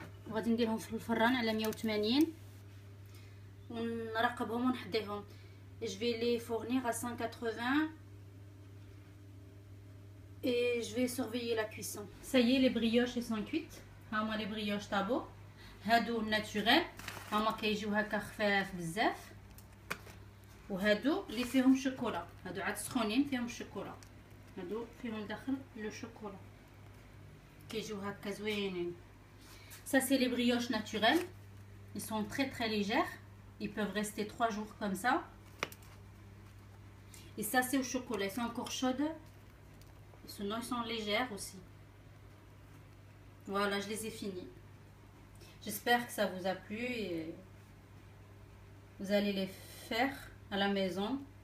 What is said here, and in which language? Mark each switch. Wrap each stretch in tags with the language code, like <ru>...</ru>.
<ar>وغادي نديرهم في الفران على 180 ونراقبهم ونحضيهم.</ar> <fr>Je vais les fournir à 180 et je vais surveiller la cuisson. Ça y est, les brioches elles sont cuites. هاهما les brioches طابو.</fr> <ar>هادو ناتوريل، هاهما كيجيو هكا خفاف بزاف. وهادو اللي فيهم شوكولا، هادو عاد سخونين فيهم الشوكولا، هادو فيهم داخل لو شوكولا كيجيو هكا زوينين.</ar> <fr>Ça c'est les brioches naturelles. Ils sont très légères. Ils peuvent rester 3 jours comme ça. Et ça c'est au chocolat. Ils sont encore chaudes. Sinon ils sont légères aussi. Voilà, je les ai finis. J'espère que ça vous a plu et vous allez les faire à la maison.</fr>